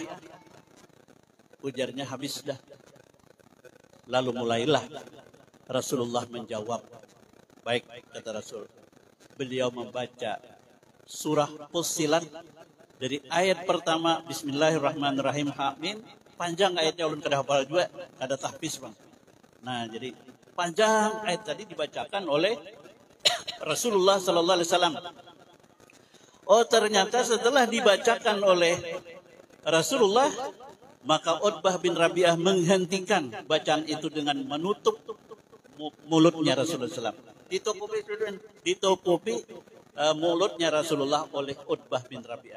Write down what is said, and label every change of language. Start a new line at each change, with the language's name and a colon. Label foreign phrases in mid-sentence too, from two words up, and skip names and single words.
Banjar: Ujarnya, habis dah.
Indonesian: Lalu mulailah Rasulullah menjawab. Baik, kata Rasul. Beliau membaca surah Fussilat dari ayat pertama,
Arabic: بسم الله الرحمن الرحيم حم.
Banjar: Panjang ayatnya, ulun kada hafal juga, kada tahfiz bang.
Indonesian: Nah, jadi panjang ayat tadi dibacakan oleh Rasulullah
Arabic: صلى الله عليه وسلم.
Indonesian: Oh ternyata setelah dibacakan oleh Rasulullah, maka Utbah bin Rabi'ah menghentikan bacaan itu dengan menutup mulutnya Rasulullah SAW. Ditutupi mulutnya Rasulullah oleh Utbah bin Rabi'ah.